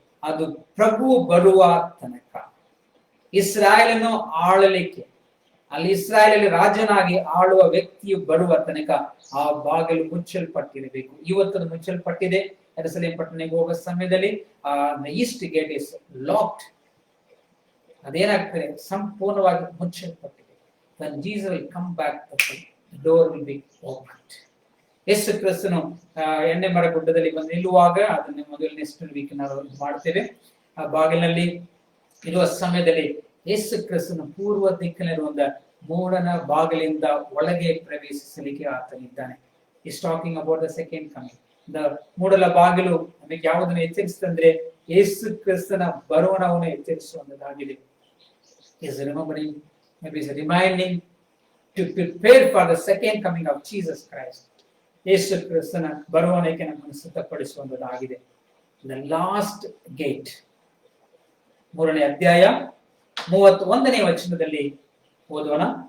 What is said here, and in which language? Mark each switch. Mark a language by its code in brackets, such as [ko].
[kn] ಅದು ಪ್ರಭು ಬರುವ ತನಕ, ಇಸ್ರಾಯೇಲನ್ನು ಆಳಲಿಕ್ಕೆ, ಅಲ್ಲಿ ಇಸ್ರಾಯೇಲಲ್ಲಿ ರಾಜನಾಗಿ ಆಳುವ ವ್ಯಕ್ತಿಯು ಬರುವ ತನಕ ಆ ಬಾಗಿಲು ಮುಚ್ಚಲ್ಪಟ್ಟಿರಬೇಕು. ಇವತ್ತು ಮುಚ್ಚಲ್ಪಟ್ಟಿದೆ. ಯೆರೂಸಲೇಮ್ ಪಟ್ಟಣಕ್ಕೆ ಹೋಗುವ ಸಮಯದಲ್ಲಿ [en] East gate is locked. [kn] ಅದೇನಾಗ್ತದೆ, ಸಂಪೂರ್ಣವಾಗಿ ಮುಚ್ಚಲ್ಪಟ್ಟಿದೆ. [en] When Jesus will come back, the door will be opened. [kn] ಯೇಸು ಕ್ರಿಸ್ತನು ಎಣ್ಣೆ ಮರ ಗುಡ್ಡದಲ್ಲಿ ಬಂದು ನಿಲ್ಲುವಾಗ, ಅದನ್ನು ಮೊದಲು [en] next week [kn] ನಾವು ಮಾಡ್ತೇವೆ. ಆ ಬಾಗಿಲಿನಲ್ಲಿ ಇರುವ ಸಮಯದಲ್ಲಿ ಯೇಸು ಕ್ರಿಸ್ತನು ಪೂರ್ವ ದಿಕ್ಕಿನಲ್ಲಿರುವಂತ ಮೂಡನ ಬಾಗಿಲಿಂದ ಒಳಗೆ ಪ್ರವೇಶಿಸಲಿಕ್ಕೆ ಆತನಿದ್ದಾನೆ. [en] Is talking about the second coming. [kn] The ಮೂಡಲ ಬಾಗಿಲು ನಮಗೆ ಯಾವುದನ್ನು ಎಚ್ಚರಿಸ್ತಂದ್ರೆ ಯೇಸು ಕ್ರಿಸ್ತನ ಬರುವನವನ್ನು ಎಚ್ಚರಿಸುವಂತದ್ದಾಗಿದೆ. [en] Is remembering, maybe is reminding to prepare for the second coming of Jesus Christ. [kn] ಯೇಸು ಕ್ರಿಸ್ತನ ಬರುವನಕ್ಕೆ ನಮ್ಮನ್ನು ಸಿದ್ಧಪಡಿಸುವಂತದ್ದಾಗಿದೆ. [en] The last gate, [kn] 3ನೇ ಅಧ್ಯಾಯ 31ನೇ ವಚನದಲ್ಲಿ ಓದೋಣ.